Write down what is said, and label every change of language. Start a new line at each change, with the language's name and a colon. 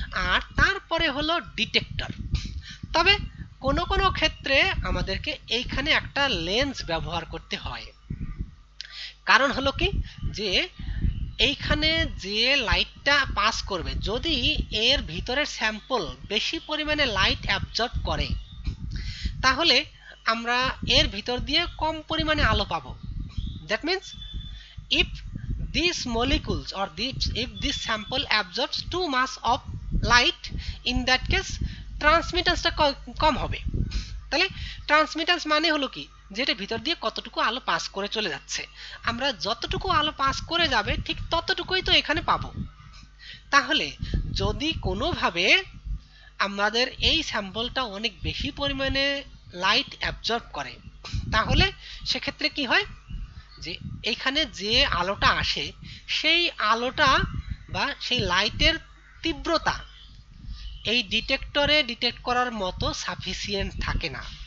Bangla: আর তারপরে হলো ডিটেক্টর। তবে কোনো কোনো ক্ষেত্রে আমাদেরকে এইখানে একটা লেন্স ব্যবহার করতে হয়, কারণ হলো কি যে এইখানে যে লাইটটা পাস করবে যদি এর ভিতরের স্যাম্পল বেশি পরিমাণে লাইট অ্যাবজর্ব করে তাহলে আমরা এর ভিতর দিয়ে কম পরিমাণে আলো পাবো।
English: that means if these molecules or if this sample absorbs too much of light, in that case
Bangla: ট্রান্সমিটেন্সটা কম হবে। তাহলে ট্রান্সমিটেন্স মানে হলো কি যেটা ভিতর দিয়ে কতটুকু আলো পাস করে চলে যাচ্ছে, আমরা যতটুকু আলো পাস করে যাবে ঠিক ততটুকুই তো এখানে পাবো। তাহলে যদি কোনোভাবে আমাদের এই স্যাম্পলটা অনেক বেশি পরিমাণে লাইট অ্যাবজর্ব করে তাহলে সেক্ষেত্রে কি হয় যে এইখানে যে আলোটা আসে সেই আলোটা বা সেই লাইটের তীব্রতা এই ডিটেক্টরে ডিটেক্ট করার মতো সাফিসিয়েন্ট থাকে না,